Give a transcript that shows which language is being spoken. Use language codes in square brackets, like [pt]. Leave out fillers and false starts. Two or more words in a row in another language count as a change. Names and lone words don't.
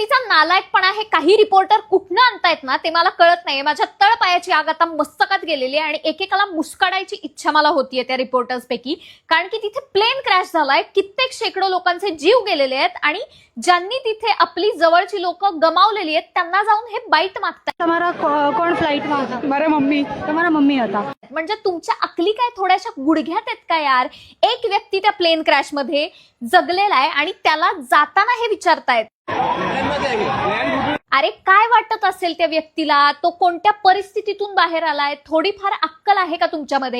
[mr] नालायकपणा हे काही रिपोर्टर कुठनं आणतायत ना ते मला कळत नाहीये. माझ्या तळपायाची आग आता मस्तकात गेलेली आहे आणि एकेकाला मुस्काडायची इच्छा मला होतीये त्या रिपोर्टर्स पैकी. कारण की तिथे प्लेन क्रॅश झालाय, कित्येक शेकडो लोकांचे जीव गेलेले आहेत आणि ज्यांनी तिथे आपली जवळची लोक गमावलेली आहेत त्यांना जाऊन हे बाईट मागतात. [gu] તમારા કોણ ફ્લાઇટમાં હતા? મારા મમ્મી. તમારા મમ્મી હતા. [mr] म्हणजे तुमच्या अकली काय थोड्याशा गुडघ्यात आहेत का यार? एक व्यक्ती त्या प्लेन क्रॅश मध्ये जगलेला आहे आणि त्याला जाताना हे विचारतायत. अरे काय वाटत असेल त्या व्यक्तीला? तो कोणत्या परिस्थितीतून बाहेर आलाय? थोडीफार अक्कल आहे का तुमच्यामध्ये?